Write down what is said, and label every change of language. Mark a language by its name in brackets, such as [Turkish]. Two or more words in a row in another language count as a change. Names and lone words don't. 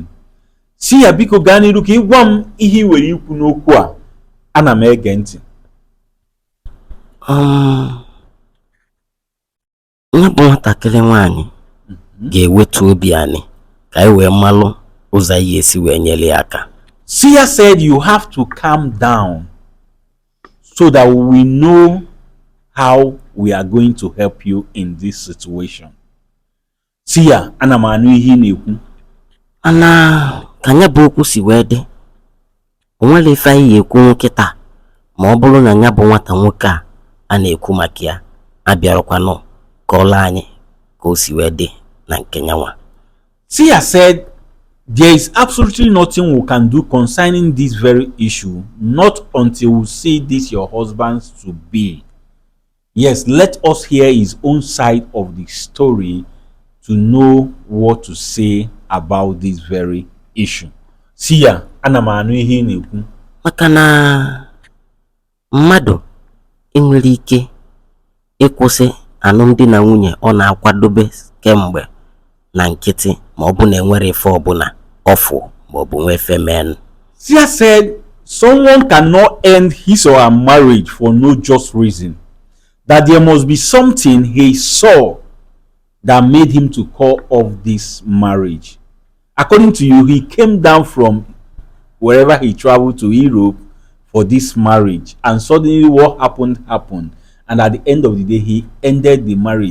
[Igbo] Sia biko gaa n'iru ka ị gwa m ihe iwere ikwu n'okwu a. Ana m ege ntị. Nwa bụ nwatakịrị nwaanyị ga-ewetu obi anyị ka anyị wee malụ ụzọ anyị esi wee nyere ya aka. [English] Sia said you have to calm down so that we know how we are going to help you in this situation. [Igbo] Sia, ana m anụ ihe ị na-ekwu. Ana ka nya bụ okwu si wee dị. O nwere ife anyị ekwu nkịta ma ọ bụrụ na nya bụ nwata nwoke a na-ekwu maka ya abịarakwanụ ka ọla anyị ka o si wee dị na nke nyanwa. [English] Sia said there is absolutely nothing we can do concerning this very issue, not until we see this your husband to be. Yes, let us hear his own side of the story to know what to say about this very issue. [Igbo] Sia, ana m anụ ihe ị na-ekwu. Maka na mmadụ enwere ike ịkwụsị alụmdi na nwunye ọ na-akwadobe kemgbe na nkịtị ma ọ bụ na enwere ife ọbụla ọfụ maọbụ nwee femen. [English] Sia said someone cannot end his or her marriage for no just reason, that there must be something he saw that made him to call off this marriage. According to you, he came down from wherever he traveled to Europe for this marriage, and suddenly what happened, and at the end of the day, he ended the marriage.